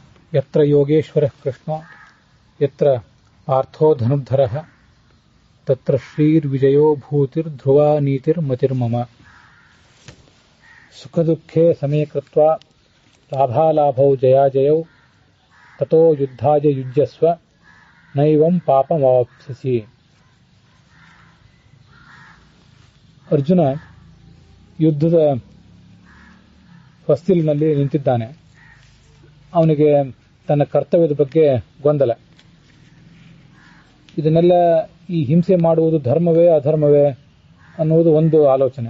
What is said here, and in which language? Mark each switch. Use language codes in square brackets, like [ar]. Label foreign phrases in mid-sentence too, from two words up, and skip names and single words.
[sa] ಯತ್ರ ಯೋಗೇಶ್ವರಃ ಕೃಷ್ಣೋ ಯತ್ರ ಪಾರ್ಥೋ ಧನುರ್ಧರಃ ತತ್ರ ಶ್ರೀರ್ವಿಜಯೋ ಭೂತಿರ್ ಧ್ರುವ ನೀತಿರ್ಮತಿರ್ಮಮ. ಸುಖ ದುಃಖೇ ಸಮೇ ಕೃತ್ವಾ ಲಾಭಾಲಾಭೌ ಜಯಾಜಯೌ ತತೋ ಯುದ್ಧಾಯ ಯುಜ್ಯಸ್ವ ನೈವಂ ಪಾಪಮವಾಪ್ಸ್ಯಸಿ. [kn] ಅರ್ಜುನ ಯುದ್ಧದ ಹೊಸ್ತಿಲಿನಲ್ಲಿ ನಿಂತಿದ್ದಾನೆ. ಅವನಿಗೆ ತನ್ನ ಕರ್ತವ್ಯದ ಬಗ್ಗೆ ಗೊಂದಲ. ಇದನ್ನೆಲ್ಲ ಈ ಹಿಂಸೆ ಮಾಡುವುದು ಧರ್ಮವೇ ಅಧರ್ಮವೇ ಅನ್ನುವುದು ಒಂದು ಆಲೋಚನೆ.